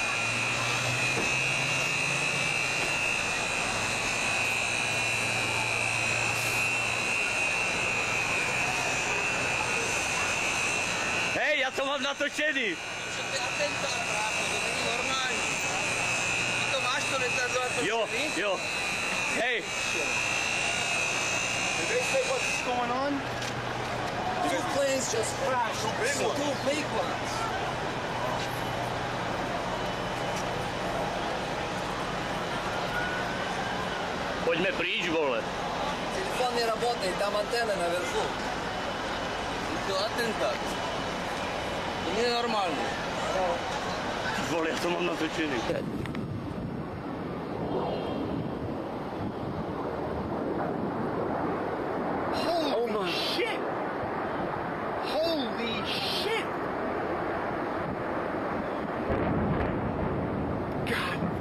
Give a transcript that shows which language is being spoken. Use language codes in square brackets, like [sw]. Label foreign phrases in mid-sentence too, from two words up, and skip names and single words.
[cs] Hej, já to mám natočený. Jo, jo. [en] Hey. Did they say what's going on? Two planes just crashed. Two big ones. [cs] Pojďme pryč, vole. [ru] Телефон не работает, там антенна наверху. Это атентат. Ненормально. [cs] Vole, já to mám natočený. [en] Holy shit! Holy shit! God!